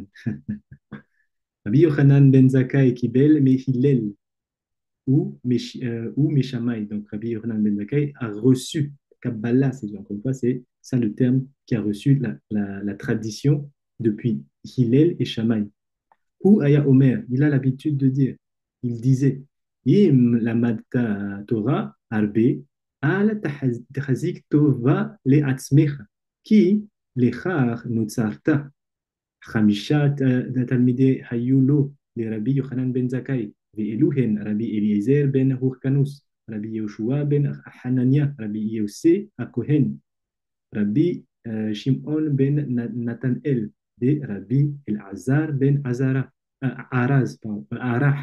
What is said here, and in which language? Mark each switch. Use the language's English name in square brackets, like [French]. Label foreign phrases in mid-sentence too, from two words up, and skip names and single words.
[Hebrew] רבי יוחנן בן זכאי קיבל מהלל ומשמאי. [French] Donc, Rabbi Yochanan ben Zakkai a reçu Kabbalah, c'est encore une fois, c'est ça le terme qui a reçu la tradition depuis Hillel et Shammai. [Hebrew] והיה אומר, [French] il a l'habitude de dire, il disait, [Hebrew] אם למדת תורה הרבה אל תחזיק טובה לעצמך כי לכך נוצרת. חמישה תלמידי היו לו לרבי יוחנן בן זכאי, ואלו הן רבי אליעזר בן הורקנוס, רבי יהושע בן חנניה, רבי יוסי הכהן, רבי שמעון בן נתנאל, ורבי אלעזר בן ערח.